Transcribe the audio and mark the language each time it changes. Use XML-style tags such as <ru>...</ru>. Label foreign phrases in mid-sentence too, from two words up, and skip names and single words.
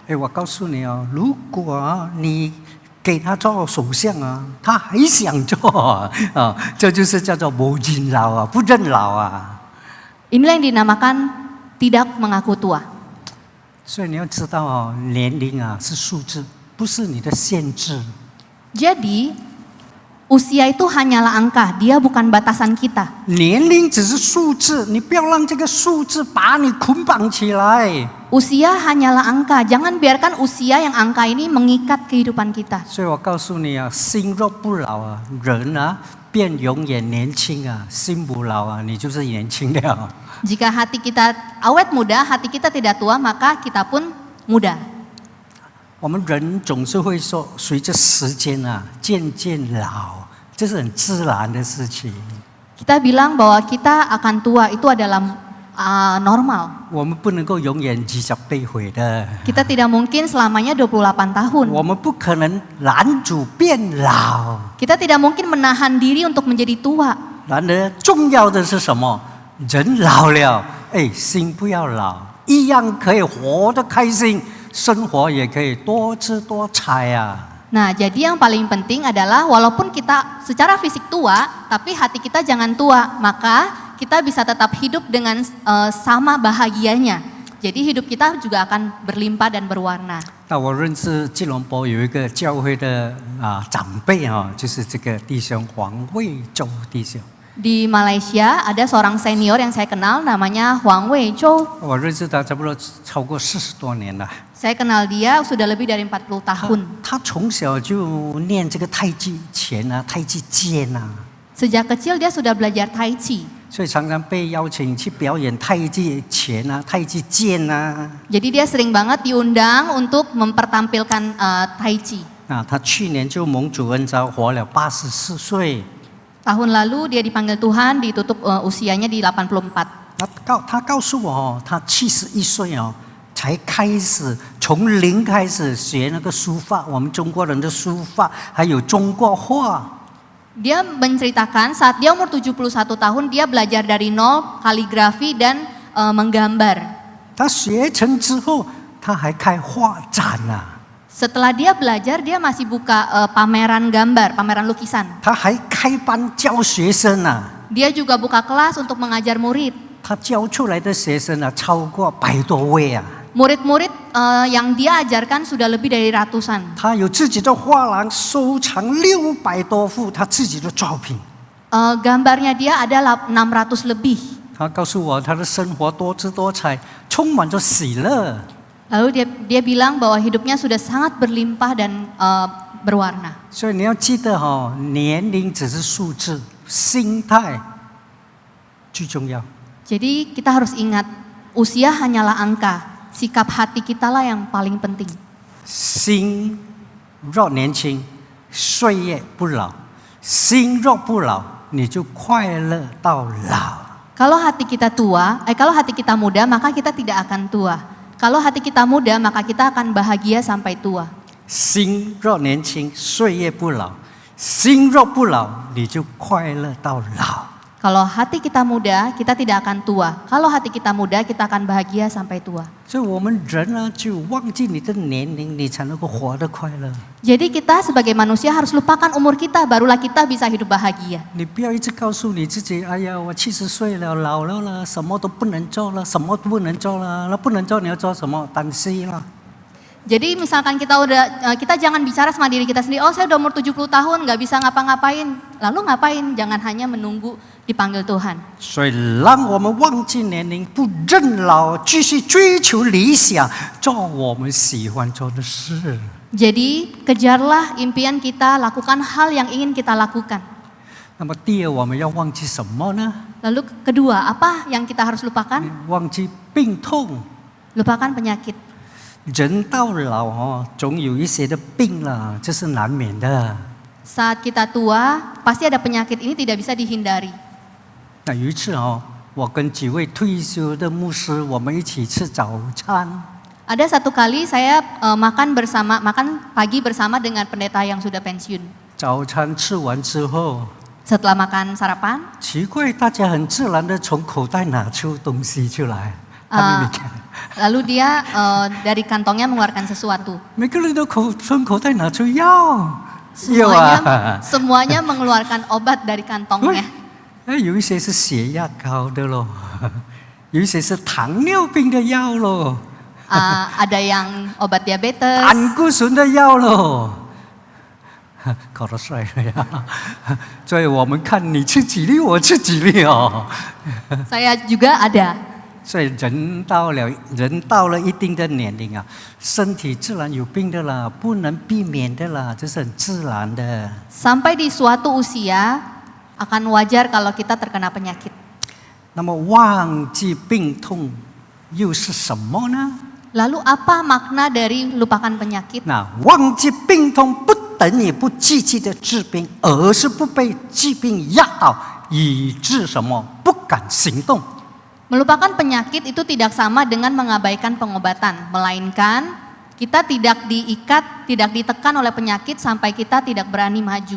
<zh>哎，我告诉你哦，如果你给他做首相啊，他还想做啊，这就是叫做不认老啊，不认老啊。</zh> <id>Inilah yang dinamakan tidak mengaku tua.</id> <zh>所以你要知道哦，年龄啊是数字，不是你的限制。</zh> <id>Jadi usia itu hanyalah angka, dia bukan batasan kita.</id> <zh>年龄只是数字，你不要让这个数字把你捆绑起来。</zh> <id>Usia hanyalah angka, jangan biarkan usia yang angka ini mengikat kehidupan kita.</id> <zh>所以我告诉你啊，心若不老啊，人啊便永远年轻啊；心不老啊，你就是年轻了。</zh> <id>Jika hati kita awet muda, hati kita tidak tua, maka kita pun muda.</id> <zh>我们人总是会说，随着时间啊渐渐老，这是很自然的事情。</zh> <id>Kita bilang bahwa kita akan tua, itu adalah normal.</id> <zh>我们不能够永远20倍回的，</zh> <id>Kita tidak mungkin selamanya 28 tahun.</id> <zh>我们不可能拦阻变老。</zh> <id>Kita tidak mungkin menahan diri untuk menjadi tua.</id> <zh>然而，重要的是什么？人老了，哎，心不要老，一样可以活得开心，生活也可以多姿多彩啊。</zh> <id>Nah, jadi yang paling penting adalah walaupun kita secara fisik tua, tapi hati kita jangan tua, maka kita bisa tetap hidup dengan sama bahagianya. Jadi hidup kita juga akan berlimpah dan berwarna.</id> <zh>那我认识吉隆坡有一个教会的长辈啊，就是这个弟兄黄卫洲弟兄。</zh> <id>Di Malaysia ada seorang senior yang saya kenal namanya Huang Wei Zhou.</id> <zh>我认识他差不多超过40多年了。</zh> <id>Saya kenal dia sudah lebih dari 40 tahun.</id> <zh>他从小就练这个太极拳啊、太极剑啊，</zh> <id>Sejak kecil dia sudah belajar Tai Chi.</id> <zh>所以常常被邀请去表演太极拳啊、太极剑啊。</zh> <id>Jadi dia sering banget diundang untuk mempertampilkan Tai Chi.</id> <zh>他去年就蒙主恩召活了84岁。</zh> <id>Tahun lalu dia dipanggil Tuhan, ditutup usianya di 84.</id> <zh>他告诉我哦，他71岁哦，才开始从零开始学那个书法，我们中国人的书法，还有中国画。</zh> <id>Dia menceritakan saat dia umur 71 tahun dia belajar dari nol kaligrafi dan menggambar.</id> <zh>他学成之后，他还开画展啊。</zh> <id>Setelah dia belajar, dia masih buka pameran gambar, pameran lukisan.</id> <zh>他还开班教学生啊。</zh> <id>Dia juga buka kelas untuk mengajar murid.</id> <zh>他教出来的学生啊，超过100多位啊。</zh> <id>Murid-murid yang dia ajarkan sudah lebih dari ratusan.</id> <zh>他有自己的画廊，收藏600多幅他自己的作品。</zh> <id>Gambarnya dia ada 600 lebih.</id> <zh>他告诉我，他的生活多姿多彩，充满着喜乐。</zh> <id>Lalu dia bilang bahwa hidupnya sudah sangat berlimpah dan berwarna.</id> <zh>所以你要记得哦，年龄只是数字，心态最重要。</zh> <id>Jadi kita harus ingat, usia hanyalah angka, sikap hati kita lah yang paling penting.</id> <zh>心若年轻，岁月不老；心若不老，你就快乐到老。</zh> <id>Kalau hati kita muda, maka kita tidak akan tua. Kalau hati kita muda, maka kita akan bahagia sampai tua.</id> <zh>心若年轻，岁月不老；心若不老，你就快乐到老。</zh> <id>Kalau hati kita muda, kita tidak akan tua. Kalau hati kita muda, kita akan bahagia sampai tua.</id> <zh>所以我们人呢，就忘记你的年龄，你才能够活得快乐。</zh> <id>Jadi kita sebagai manusia harus lupakan umur kita, barulah kita bisa hidup bahagia.</id> <zh>你不要一直告诉你自己，哎呀，我70岁了，老了了，什么都不能做了，什么都不能做了，那不能做你要做什么？担心了。</zh> <id>Jadi misalkan kita jangan bicara sama diri kita sendiri, oh saya udah umur 70 tahun nggak bisa ngapa-ngapain. Lalu ngapain? Jangan hanya menunggu dipanggil Tuhan.</id> <zh>所以让我们忘记年龄，不认老，继续追求理想，做我们喜欢做的事。</zh> <id>Jadi kejarlah impian kita, lakukan hal yang ingin kita lakukan.</id> <zh>那么第二，我们要忘记什么呢？</zh> <id>Lalu kedua, apa yang kita harus lupakan?</id> <zh>忘记病痛。</zh> <id>Lupakan penyakit.</id> <zh>人到老哦，总有一些的病了，这是难免的。</zh> <id>Saat kita tua, pasti ada penyakit ini tidak bisa dihindari.</id> <zh>那有一次哦，我跟几位退休的牧师，我们一起吃早餐。</zh> <id>Ada satu kali saya makan pagi bersama dengan pendeta yang sudah pensiun.</id> <zh>早餐吃完之后，</zh> <id>Setelah makan sarapan,</id> <zh>奇怪，大家很自然的从口袋拿出东西出来。他们</zh> <id>lalu dia dari kantongnya mengeluarkan sesuatu.</id> <zh>每个人都从口袋拿出药，有啊。</zh> <id>Semuanya mengeluarkan obat dari kantongnya.</id> <zh>有一些是血压高的咯，有一些是糖尿病的药咯，</zh> <id>Ada yang obat diabetes,</id> <zh>胆固醇的药咯。搞得帅了呀！所以我们看你吃几粒，我吃几粒哦。</zh> <id>saya juga ada.</id> <zh>所以人到了一定的年龄啊，身体自然有病的啦，不能避免的啦，这是很自然的。</zh> <id>Sampai di suatu usia akan wajar kalau kita terkena penyakit.</id> <zh>那么忘记病痛又是什么呢？</zh> <id>Lalu apa makna dari lupakan penyakit?</id> <zh>那忘记病痛不等于不积极的治病，而是不被疾病压倒，以致什么不敢行动。</zh> <id>Melupakan penyakit itu tidak sama dengan mengabaikan pengobatan, melainkan kita tidak diikat, tidak ditekan oleh penyakit sampai kita tidak berani maju.</id>